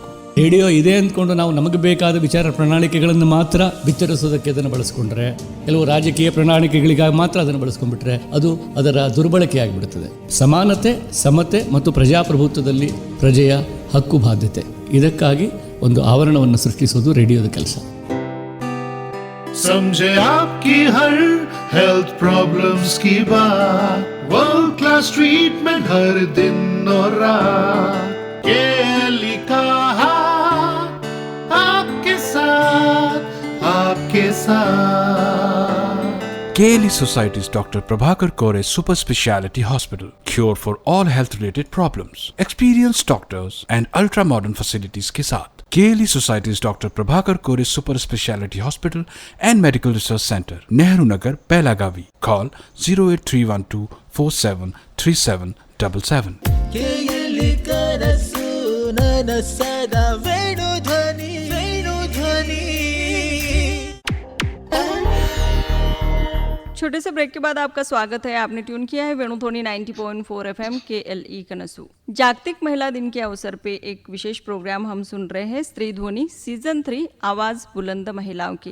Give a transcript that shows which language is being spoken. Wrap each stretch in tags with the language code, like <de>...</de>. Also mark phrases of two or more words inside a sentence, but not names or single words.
<kn>ರೇಡಿಯೋ ಇದೆ ಅಂದ್ಕೊಂಡು ನಾವು ನಮಗೆ ಬೇಕಾದ ವಿಚಾರ ಪ್ರಣಾಳಿಕೆಗಳನ್ನು ಮಾತ್ರ ಬಿತ್ತರಿಸೋದಕ್ಕೆ ಅದನ್ನು ಬಳಸ್ಕೊಂಡ್ರೆ, ಕೆಲವು ರಾಜಕೀಯ ಪ್ರಣಾಳಿಕೆಗಳಿಗಾಗಿ ಮಾತ್ರ ಅದನ್ನು ಬಳಸ್ಕೊಂಡ್ಬಿಟ್ರೆ ಅದು ಅದರ ದುರ್ಬಳಕೆ ಆಗಿಬಿಡುತ್ತದೆ. ಸಮಾನತೆ, ಸಮತೆ ಮತ್ತು ಪ್ರಜಾಪ್ರಭುತ್ವದಲ್ಲಿ ಪ್ರಜೆಯ ಹಕ್ಕು ಬಾಧ್ಯತೆ, ಇದಕ್ಕಾಗಿ ಒಂದು ಆವರಣವನ್ನು ಸೃಷ್ಟಿಸೋದು ರೇಡಿಯೋದ ಕೆಲಸ.</kn> <hi>समझे आपकी हर</hi> <en>health problems</en> <hi>की बात,</hi> <en>world class treatment</en> <hi>हर दिन और रात, केली का हाथ आपके साथ, आपके साथ.</hi> <en>KLE Society's Dr. Prabhakar Kore Super Speciality Hospital. Cure for all health related problems. Experienced doctors and ultra modern facilities</en> <hi>के साथ.</hi> <en>KLE Society's Dr. Prabhakar Kore Super Speciality Hospital and Medical Research Center, Nehru Nagar, Belagavi. Call 08312 473777.</en> <kn>ಕೇಳಿ ಕನಸು ನನ್ನ ಸದಾ ವೇಣು ಧ್ವನಿ, ವೇಣು ಧ್ವನಿ.</kn> <hi>छोटे से ब्रेक के बाद आपका स्वागत है. आपने ट्यून किया है वेणुध्वनि 90.4 FM KLE कनसू. जागतिक महिला दिन के अवसर पे एक विशेष प्रोग्राम हम सुन रहे हैं, स्त्री ध्वनि सीजन 3 आवाज बुलंद महिलाओं की.</hi>